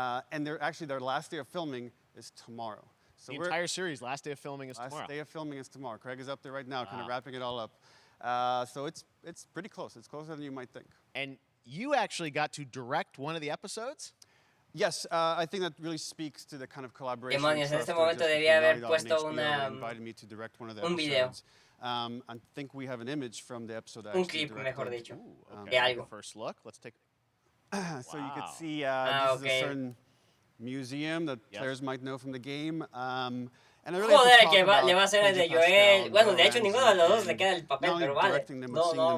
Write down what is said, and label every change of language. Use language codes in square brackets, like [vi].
[en] And their last day of filming is tomorrow. So the entire series, last day of filming is tomorrow. Last day of filming is tomorrow. Craig is up there right now, kind of wrapping it all up. So it's pretty close. It's closer than you might think. And you actually got to direct one of the episodes? Yes, I think that really speaks to the kind of collaboration. [es] Demonios, en este momento debía haber puesto [en] invited me to direct one of the episodes. I think we have an image from the episode. [es] Un clip, mejor dicho. De algo. [en] First look. Let's take. So you can see this is a certain museum that players might know from the game. And I really [es] Joder, que le va a hacer el de Joel. Bueno, de hecho, ninguno de los dos le queda el papel, pero vale. No.